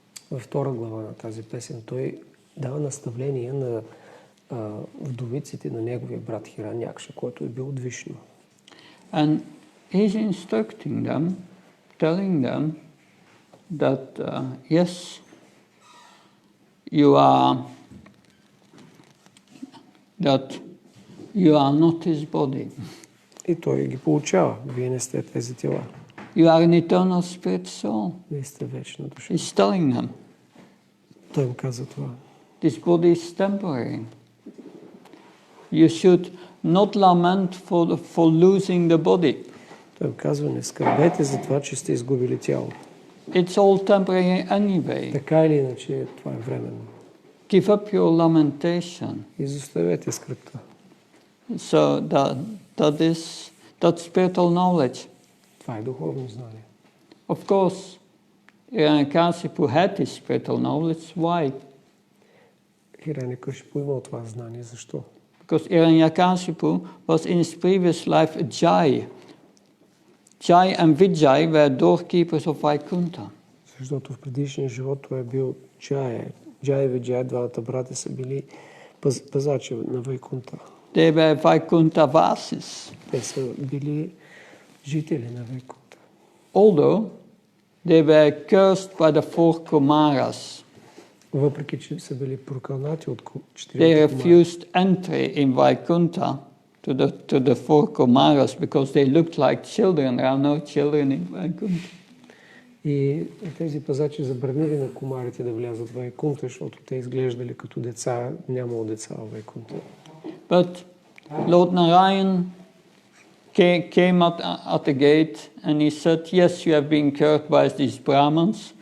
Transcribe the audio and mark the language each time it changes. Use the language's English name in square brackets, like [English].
[Bulgarian] Във втора глава на тази песен той дава наставление на вдовиците на неговия брат Хиранякша, който е бил от Вишну. [English] And he's instructing them, telling them that yes, you are not his body. [Bulgarian] И той ги получава. Вие не сте тези тела. [English] You are an eternal spirit soul. [Bulgarian] Вие сте вечна душа. [English] He's telling them. [Bulgarian] Той им каза това. [English] This body is temporary. You should not lament for losing the body. [Bulgarian] Той им казва, не скърбете за това, че сте изгубили тяло. [English] It's all temporary anyway. [Bulgarian] Така или иначе, това е временно. [English] Give up your lamentation. [Bulgarian] Изоставете скръбта. [English] So that's spiritual knowledge. [Bulgarian] Това е духовно знание. [English] Of course, Hiranyakasipu had this spiritual knowledge. Why? [Bulgarian] Хираникашипу имал това знание. Защо? [English] Because Hiranyakasipu was in his previous life a Jai. Jai and Vijay were doorkeepers of Vaikuntha. [Bulgarian] Защото в предишния живот той е бил Джая. Джая и Виджая, двамата брата, са били пазачи на Вайкунта. [English] They were Vaikuntha Vasis. [Bulgarian] Те са били жители на Вайкунта. [English] Although they were cursed by the four Kumaras. [Bulgarian] Въпреки че са били прокълнати от [English] They [Bulgarian] четирите Кумари. [English] refused entry in Vaikuntha to the four Kumaras because they looked like children. There are no children in Vaikuntha. [Bulgarian] И тези пазачи забранили на кумарите да влязат в Вайкунта, защото те изглеждали като деца, нямало деца в Вайкунта. [English] But Lord Narayan came at the gate and he said, yes, you have been cursed by these Brahmins.